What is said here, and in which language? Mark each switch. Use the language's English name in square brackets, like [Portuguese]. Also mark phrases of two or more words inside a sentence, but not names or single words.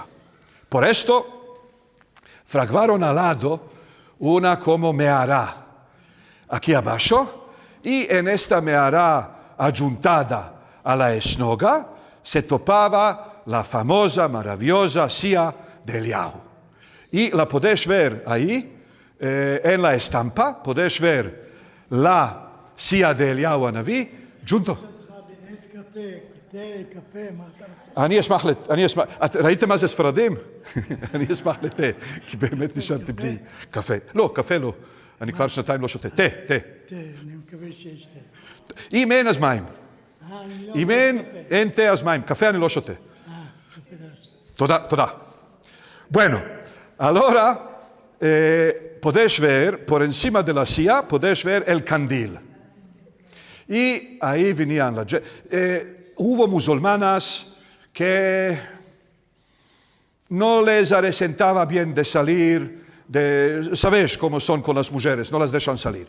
[Ladino] Por esto, fragvaron al lado una como mehará aquí abajo, y en esta mehará adjuntada a la esnoga se topaba la famosa, maravillosa silla de Eliyahu. Y la podéis ver ahí, en la estampa, podéis ver la silla de Eliyahu Hanaví, junto. [Hebrew] אני אשמח, ראיתם מה זה ספרדים? אני אשמח לתה, כי באמת נשארתי בלי קפה. לא, קפה לא, אני כבר שנתיים לא שותה. תה. אני מקווה שיש תה. אם אין אז מים. אם אין תה אז מים. קפה אני לא שותה. תודה. [Ladino] Bueno, ahora podéis ver, por encima de la silla, podéis ver el candil. Y ahí venían hubo musulmanas que no les resentaba bien de salir, sabéis cómo son con las mujeres, no las dejan salir.